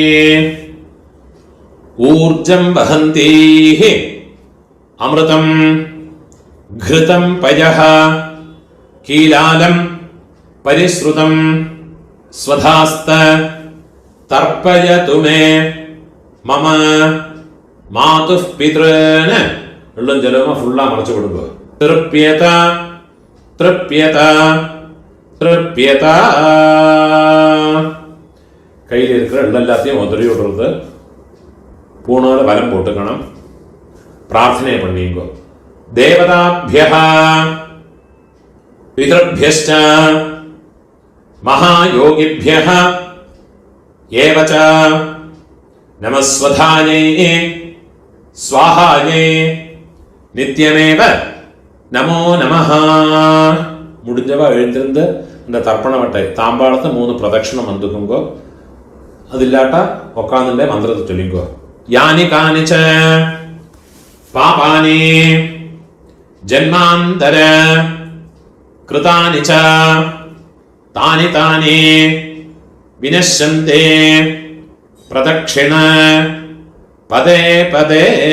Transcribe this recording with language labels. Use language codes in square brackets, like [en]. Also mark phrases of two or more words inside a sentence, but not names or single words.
[sa] ऊर्जं वहन्तीः अमृतं घृतं पयः कीलालं परिश्रुतं स्वधास्त तर्पयतु मे मम मातुः पितॄन्. [ta] உள்ளம் ஜலமா ஃபுல்லா மறைச்சு கொடுங்க. [sa] तृप्यत तृप्यत तृप्यत. [ta] கையில் இருக்கிற எல்லாத்தையும் உதறி விடுறது. பூணால வலம் போட்டுக்கணும். பிரார்த்தனை பண்ணிங்க. [sa] देवताभ्यः पितृभ्यश्च महायोगिभ्यः एव च नमः स्वधायै स्वाहायै नित्यमेव नमो नमः. [ta] முடிஞ்சவா எழுந்திருந்து இந்த தர்ப்பண வட்டை தாம்பாளத்தை 3 பிரதட்சணம் வந்துக்குங்கோ. அது இல்லாட்டா உட்காந்துட்டே மந்திரத்தை சொல்லிங்கோ. [sa] यानि कानिच्च पापानि जन्मान्तर कृतानि च तानि तानि विनश्यन्ते प्रदक्षिण पदे पदे.